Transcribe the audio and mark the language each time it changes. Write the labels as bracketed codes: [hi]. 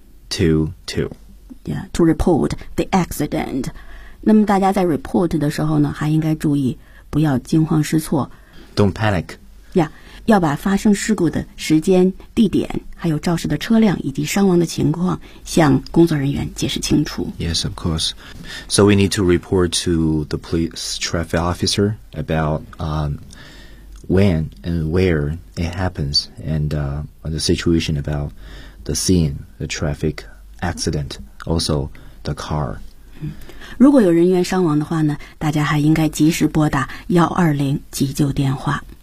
[en] to report the accident。 [zh] 那么大家在 report 的时候呢，还应该注意不要惊慌失措。 [en] Don't panic. [zh] 要把发生事故的时间、地点，还有肇事的车辆以及伤亡的情况向工作人员解释清楚。 [en] Yes, of course. So we need to report to the police traffic officer about when and where it happens and the situation about the scene, the traffic accident, also the car. [zh] 如果有人员伤亡的话呢，大家还应该及时拨打120急救电话。